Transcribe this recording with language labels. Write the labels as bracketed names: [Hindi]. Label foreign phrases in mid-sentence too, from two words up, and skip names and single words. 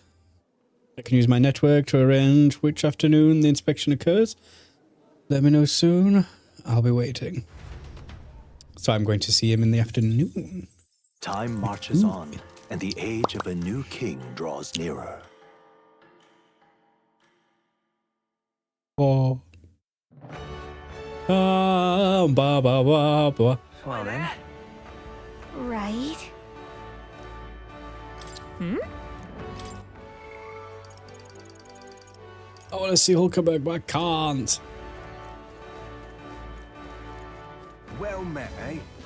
[English] I can use my network to arrange which afternoon the inspection occurs. Let me know soon. I'll be waiting. So I'm going to see him in the afternoon. Time marches on, and the age of a new king draws nearer. Oh. Ah, ba ba ba ba. Well then. Right? I want to see Hulkenberg, but I can't. Well met, eh?